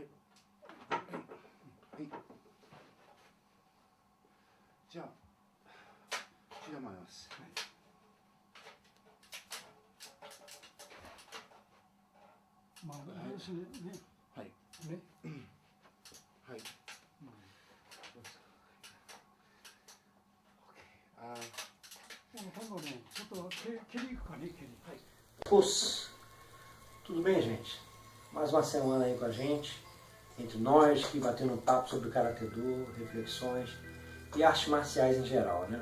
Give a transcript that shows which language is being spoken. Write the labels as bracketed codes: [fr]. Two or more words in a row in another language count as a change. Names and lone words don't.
[ja] はい。じゃあ中段まいります。はい。まあ要するにね。はい。ね。はい。 Pulse. [pt] Tudo bem, gente? Mais uma semana aí com a gente, entre nós que batendo um papo sobre Karatê Do, reflexões e artes marciais em geral, né?